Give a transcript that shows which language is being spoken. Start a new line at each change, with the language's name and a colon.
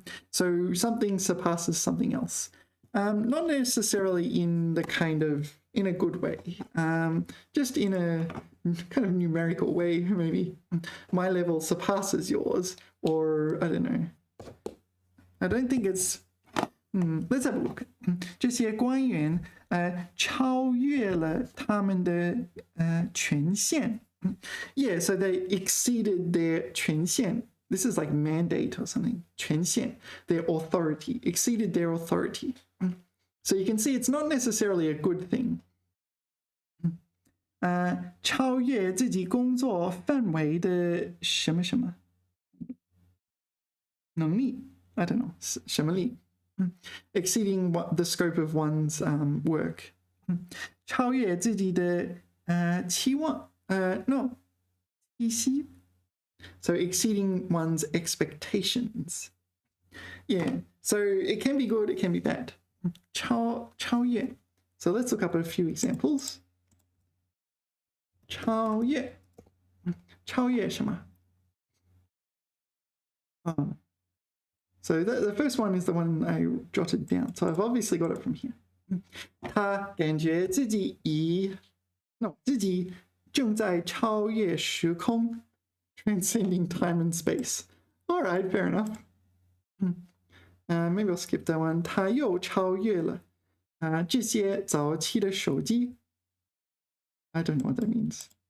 English: So something surpasses something else. Not necessarily in the kind of, in a good way, just in a kind of numerical way, maybe. My level surpasses yours, or I don't know. I don't think it's, let's have a look.
Chinese: 这些官员超越了他们的权限.
English: Yeah, so they exceeded their 权限. This is like mandate or something. 权限, their authority, exceeded their authority. So you can see it's not necessarily a good thing. 超越自己工作范围的什么什么能力 I don't know 什么力 exceeding the scope of one's work 超越自己的期望 no 期息 so exceeding one's expectations. Yeah, so it can be good, it can be bad. 超越 so let's look up a few examples. 超越什么 So the first one is the one I jotted down. So I've obviously got it from here.
Chinese: 他感觉自己自己正在超越时空 transcending time and space.
English: All right, fair enough. Maybe I'll skip that one.
Chinese: 他又超越了这些早期的手机 I don't know what that means.